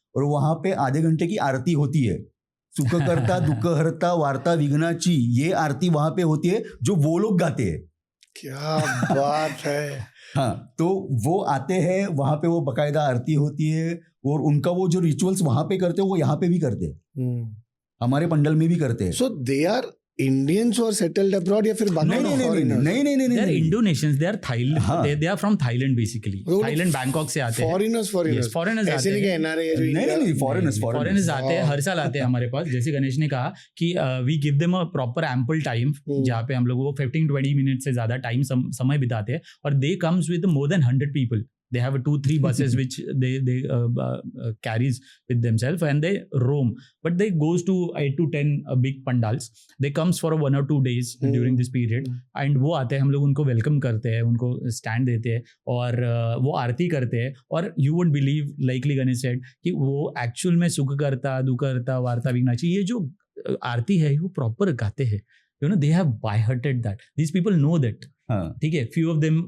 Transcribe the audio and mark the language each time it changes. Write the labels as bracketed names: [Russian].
[Hindi] और वहाँ पे आधे घंटे की आरती होती है। [Marathi] सुख करता दुख हरता वार्ता विघ्नाची, [Hindi] ये आरती वहाँ पे होती है जो वो लोग गाते हैं। क्या बात है। हाँ, तो वो आते हैं, वहाँ पे वो बकायदा आरती होती है। और उनका वो जो रिचुअल्स वहाँ पे करते हैं वो यहाँ पे भी करते हैं, हमारे पंडल में भी करते हैं। [English] so they are Indians और settled abroad [Hindi] या फिर नहीं नहीं नहीं [English] They are Indonesians, they are Thailand, [Hindi] हाँ। [English] they are from Thailand basically। [Hindi] वो लोग Thailand, Bangkok से आते हैं। [English] foreigners Yes, foreigners [Hindi] ऐसे आते नहीं कि हैं। एनआरआई है जो नहीं इंडिया- नहीं फॉरेनर्स फॉरेनर्स आते हैं, हर साल आते हैं हमारे पास। जैसे गणेश ने कहा कि [English] we give them a proper ample time, [Hindi] जहाँ पे हम लोग वो 15-20 मिनट से ज्यादा टाइम समय बिताते हैं। [English] और they comes with more than 100 people। They have 2-3 buses which they carries with themselves and they roam. But they goes to 8 to 10 big pandals. They comes for 1 or 2 days during this period. [Hindi] And वो आते हैं, हम लोग उनको welcome करते हैं, उनको stand देते हैं और वो आरती करते हैं। और [English] you would believe, likely Ganesh said, [Hindi] कि वो एक्चुअल में [Marathi] सुख करता दुख करता वार्ता विघ्नाची, [Hindi] ये जो आरती है वो प्रॉपर गाते हैं। [English] they have by hearted that. These people know that. [Hindi] हाँ, ठीक है, [English] few of them